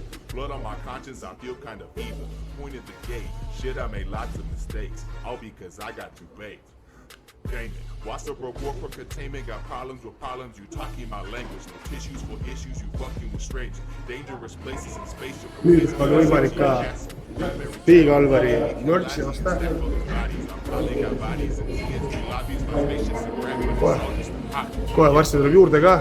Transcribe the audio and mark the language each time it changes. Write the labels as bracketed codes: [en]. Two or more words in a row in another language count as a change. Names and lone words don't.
[en] Blood on my conscience, I feel kind of evil. Pointed the gate, shit I made lots of mistakes. All because I got too baked. Dang it. What's the reward for containment? Got problems with problems, you talking my language. No tissues for issues, you fucking with strangers. Dangerous places in space. [et] Nüüd on võimalik ka Piigalvari mürtsi osta. Kohe varsti tuleb juurde ka.